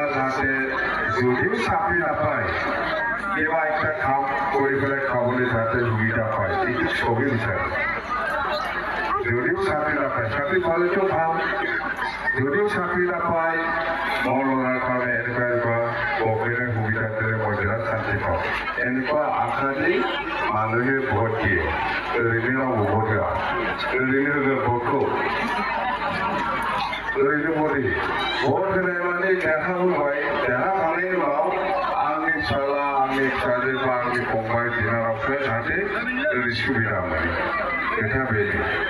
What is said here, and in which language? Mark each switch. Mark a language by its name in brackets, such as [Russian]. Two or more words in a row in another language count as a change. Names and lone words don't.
[Assamese] যাতে যদিও চাকৰি নাপায় কিবা একটা কাম কৰি পেলাই খাবলৈ যাতে সুবিধা পায় এইটো চবেই বিচাৰে যদিও চাকৰি নাপায় চাকৰি পালেতো ভাল যদিও চাকৰি নাপায় মোৰ ল'ৰাৰ কাৰণে এনেকুৱা গভৰ্ণমেণ্টে সুবিধা দিলে মই বিৰাট শান্তি পাওঁ এনেকুৱা আশা দি মানুহে ভোট দিয়ে [Bodo] ओरैनो रावबो भोट होआ ओरैनो होगोन भोटखौ ओरैनो भोट होनाय माने देरहाबोबाय देरहाखांनायनि उनाव आंनि फिसाला आंनि फिसाजो बा आंनि फंबाय बिनानावफ्रा जाहाथे ओरै सुबिदा मोनो खोथाया बेनो